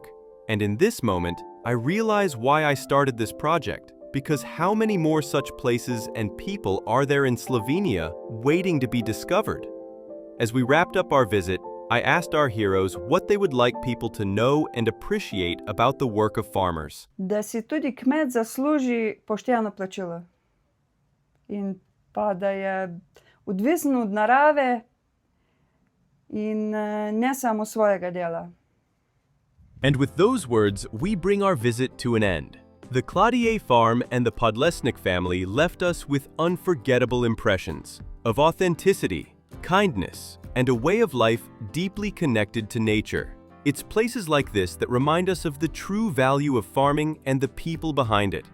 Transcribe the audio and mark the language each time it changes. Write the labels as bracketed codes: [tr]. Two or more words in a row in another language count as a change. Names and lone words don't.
[en] And in this moment, I realize why I started this project, because how many more such places and people are there in Slovenia waiting to be discovered? As we wrapped up our visit, I asked our heroes what they would like people to know and appreciate about the work of farmers. [sl] Da si tudi kmet zasluži pošteno plačilo. In pa da je odvisen od narave in ne samo svojega dela. [en] And with those words, we bring our visit to an end. The Kladje farm and the Podlesnik family left us with unforgettable impressions of authenticity, kindness, and a way of life deeply connected to nature. It's places like this that remind us of the true value of farming and the people behind it.